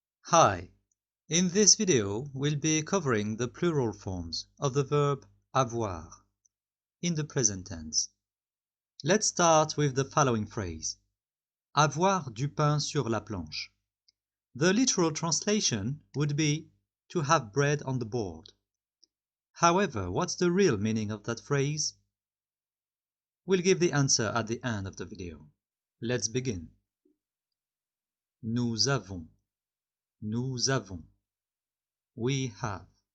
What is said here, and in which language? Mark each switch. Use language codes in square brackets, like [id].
[en] Hi, in this video we'll be covering the plural forms of the verb avoir in the present tense. Let's start with the following phrase. [fr] Avoir du pain sur la planche. [en] The literal translation would be to have bread on the board. However, what's the real meaning of that phrase? We'll give the answer at the end of the video. Let's begin. [fr] Nous avons. Nous avons. [en] We have.